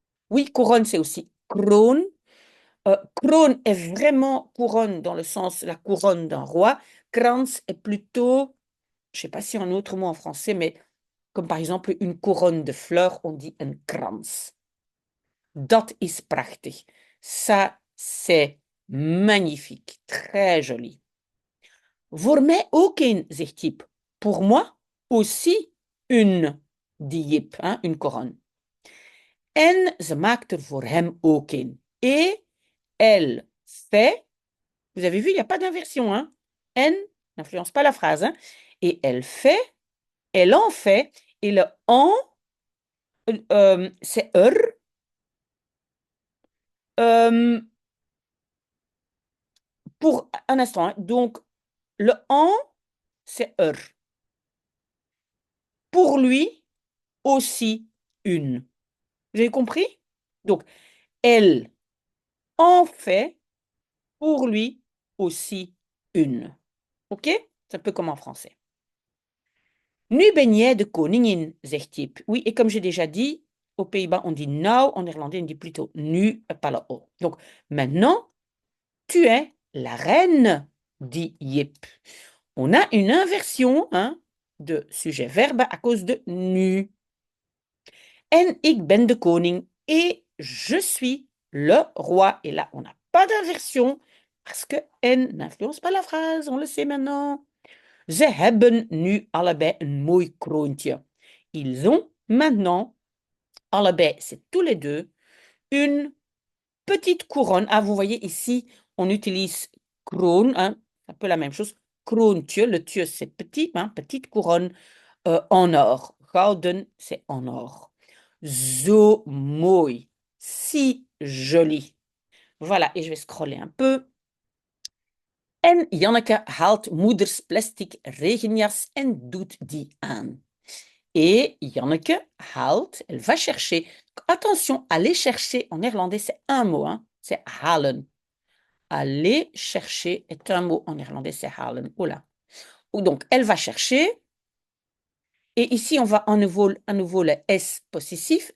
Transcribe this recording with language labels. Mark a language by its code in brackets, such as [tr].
[fr] Oui, couronne, c'est aussi kroon. Kroon est vraiment couronne dans le sens la couronne d'un roi. Krans est plutôt je ne sais pas si un autre mot en français, mais comme par exemple une couronne de fleurs, on dit [nl] een krans. Dat is prachtig. [fr] Ça, c'est magnifique, très joli. [nl] Voor mij ook een, zegt Jip. [fr] Pour moi aussi une, dit Jip, hein, une couronne. [nl] En ze maakt er voor hem ook een. [fr] Et elle fait, vous avez vu, il n'y a pas d'inversion, hein. En n'influence pas la phrase, hein. Et elle fait, elle en fait, et le en, c'est er. Pour un instant, hein. Donc, le en, c'est er. Pour lui, aussi une. Vous avez compris? Donc, elle en fait, pour lui, aussi une. OK? C'est un peu comme en français. [nl] Nu ben jij de koningin, zegt Jip. [fr] Oui, et comme j'ai déjà dit, aux Pays-Bas, on dit nou, en néerlandais, on dit plutôt nu, pas le o. Donc, maintenant, tu es la reine, dit Jip. On a une inversion hein, de sujet-verbe à cause de nu. [nl] En ik ben de koning [fr] et je suis le roi. Et là, on n'a pas d'inversion parce que en n'influence pas la phrase, on le sait maintenant. [nl] Ze hebben nu allebei een mooi kroontje. [fr] Ils ont maintenant, allebei, c'est tous les deux, une petite couronne. Ah, vous voyez ici, on utilise kroon, hein, un peu la même chose. Kroontje, le tje, c'est petit, hein, petite couronne en or. Gouden, c'est en or. [nl] Zo mooi, [fr] si joli. Voilà, et je vais scroller un peu. [nl] En Janneke haalt moeders plastic regenjas en doet die aan. [fr] Et Janneke haalt, elle va chercher. Attention, aller chercher en néerlandais, c'est un mot, hein, c'est halen. Aller chercher est un mot en néerlandais, c'est halen. Oula. Donc, elle va chercher. Et ici, on va à nouveau le S possessif.